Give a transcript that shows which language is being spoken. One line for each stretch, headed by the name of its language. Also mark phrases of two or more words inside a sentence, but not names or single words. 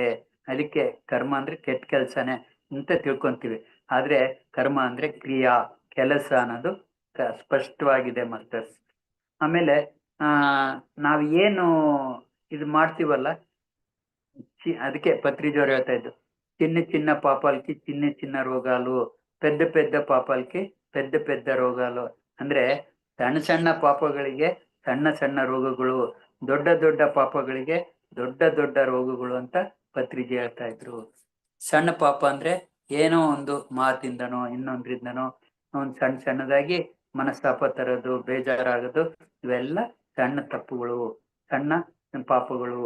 Kannada: ಅದಕ್ಕೆ ಕರ್ಮ ಅಂದ್ರೆ ಕೆಟ್ಟ ಕೆಲ್ಸನೇ ಅಂತ ತಿಳ್ಕೊಂತೀವಿ. ಆದ್ರೆ ಕರ್ಮ ಅಂದ್ರೆ ಕ್ರಿಯಾ, ಕೆಲಸ ಅನ್ನೋದು ಸ್ಪಷ್ಟವಾಗಿದೆ ಮಾಸ್ಟರ್ಸ್. ಆಮೇಲೆ ನಾವ್ ಏನು ಇದು ಮಾಡ್ತೀವಲ್ಲ, ಅದಕ್ಕೆ ಪತ್ರಿಜೋರು ಹೇಳ್ತಾ ಇದ್ದು,
Telugu: చిన్న చిన్న పాపాలకి చిన్న చిన్న రోగాలు, పెద్ద పెద్ద పాపాలకి పెద్ద పెద్ద రోగాలు.
Kannada: ಅಂದ್ರೆ ಸಣ್ಣ ಸಣ್ಣ ಪಾಪಗಳಿಗೆ ಸಣ್ಣ ಸಣ್ಣ ರೋಗಗಳು, ದೊಡ್ಡ ದೊಡ್ಡ ಪಾಪಗಳಿಗೆ ದೊಡ್ಡ ದೊಡ್ಡ ರೋಗಗಳು ಅಂತ ಪತ್ರಿಜೆ ಹೇಳ್ತಾ ಇದ್ರು. ಸಣ್ಣ ಪಾಪ ಅಂದ್ರೆ ಏನೋ ಒಂದು ಮಾತಿಂದನೋ ಇನ್ನೊಂದ್ರಿಂದನೋ ಒಂದು ಸಣ್ಣ ಸಣ್ಣದಾಗಿ ಮನಸ್ತಾಪ ತರೋದು, ಬೇಜಾರಾಗೋದು, ಇವೆಲ್ಲ ಸಣ್ಣ ತಪ್ಪುಗಳು, ಸಣ್ಣ ಪಾಪಗಳು.